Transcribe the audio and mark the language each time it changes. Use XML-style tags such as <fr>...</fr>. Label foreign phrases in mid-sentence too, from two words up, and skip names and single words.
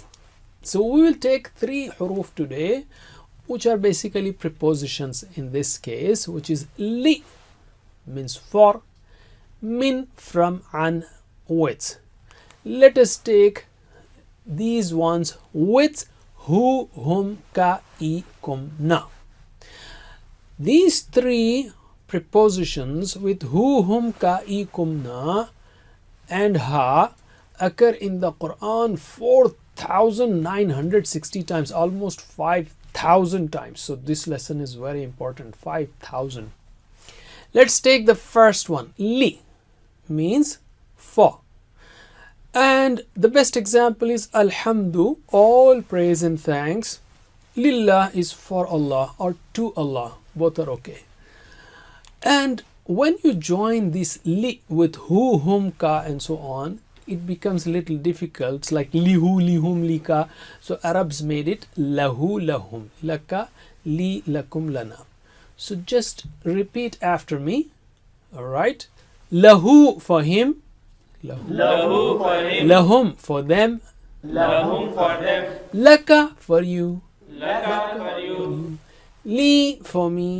<en>So we will take three huruf today, which are basically prepositions in this case, which is li, means for, min, from, an, with. Let us take these ones with</en> <ar>هُ، هُم، كَ، ي، كُم، نَا.</ar> <en>These three prepositions with</en> <ar>هُ، هُم، كَ، ي، كُم، نَا</ar> <en>and ha occur in the Quran 4,960 times, almost 5,000 times. So this lesson is very important, 5,000. Let's take the first one. Li means for. And the best example is Alhamdu, all praise and thanks. Lillah is for Allah or to Allah, both are okay. And when you join this li with who, whom, ka and so on, it becomes a little difficult. It's like</en> <ar>لِهُ، لِهُم، لِكَ.</ar> <en>So Arabs made it</en> <ar>لَهُ، لَهُم، لَكَ، لِي، لَكُم، لَنَا.</ar> <en>So just repeat after me. Alright. Lahu for him. Lahu for him. Lahum for them. Lahum for them. Laka for you. Laka for you. Li for me.</en>